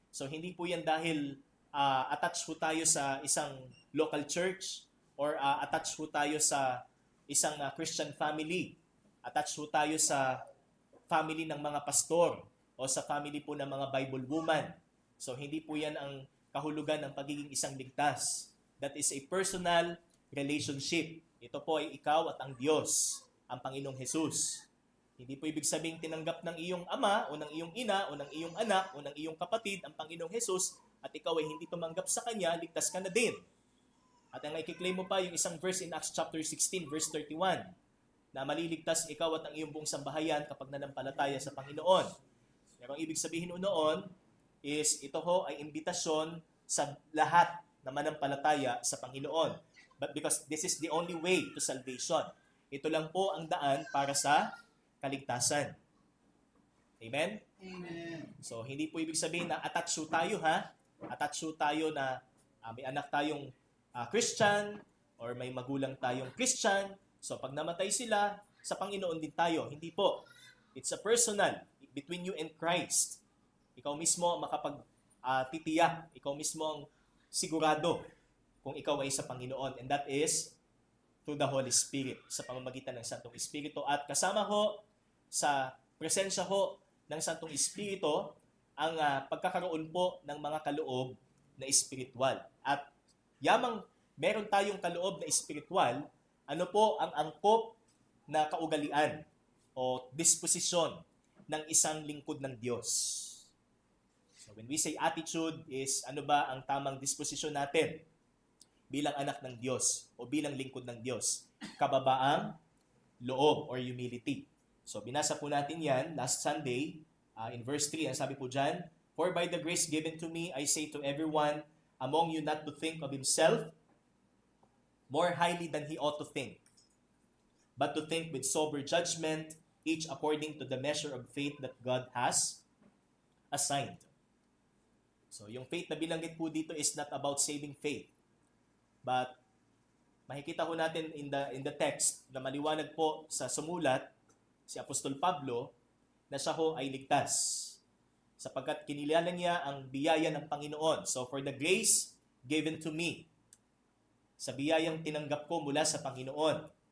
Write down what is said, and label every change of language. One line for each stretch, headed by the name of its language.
Filipino: So hindi po yan dahil attached po tayo sa isang local church or attached po tayo sa isang Christian family. Attached po tayo sa family ng mga pastor o sa family po ng mga Bible woman. So hindi po yan ang kahulugan ng pagiging isang ligtas.
English: That is a personal relationship.
Filipino: Ito po ay ikaw at ang Diyos, ang Panginoong Jesus. Hindi po ibig sabihing tinanggap ng iyong ama o ng iyong ina o ng iyong anak o ng iyong kapatid ang Panginoong Jesus at ikaw ay hindi tumanggap sa Kanya, ligtas ka na din. At ang ikiklaim mo pa yung isang verse in Acts chapter 16, verse 31, na maliligtas ikaw at ang iyong buong sambahayan kapag nanampalataya sa Panginoon. Pero ang ibig sabihin noon is ito ho ay imbitasyon sa lahat na manampalataya sa Panginoon.
English: But because this is the only way to salvation.
Filipino: Ito lang po ang daan para sa kaligtasan. Amen? Amen. So, hindi po ibig sabihin na attached tayo, ha? Attached tayo na may anak tayong Christian or may magulang tayong Christian. So, pag namatay sila, sa Panginoon din tayo. Hindi po.
English: It's a personal between you and Christ.
Filipino: Ikaw mismo ang makapagtitiyak. Ikaw mismo ang sigurado kung ikaw ay sa Panginoon.
English: And that is through the Holy Spirit,
Filipino: sa pamamagitan ng Santong Espiritu. At kasama ho, sa presensya ho ng Santong Espiritu, ang pagkakaroon po ng mga kaloob na espiritual. At yamang meron tayong kaloob na espiritual, ano po ang angkop na kaugalian o disposisyon ng isang lingkod ng Diyos.
English: So when we say attitude is
Filipino: ano ba ang tamang disposisyon natin bilang anak ng Diyos o bilang lingkod ng Diyos? Kababaang loob or humility. So binasa po natin yan last Sunday in verse 3. Ang sabi po dyan,
English: "For by the grace given to me, I say to everyone among you not to think of himself more highly than he ought to think, but to think with sober judgment, each according to the measure of faith that God has assigned." So yung faith na binanggit po dito is not about saving faith.
Filipino: But makikita ko natin in the text na maliwanag po sa sumulat si Apostol Pablo na siya ho ay ligtas sapagkat kinilala niya ang biyaya ng Panginoon.
English: So for the grace given to me,
Filipino: sa biyayang tinanggap ko mula sa Panginoon.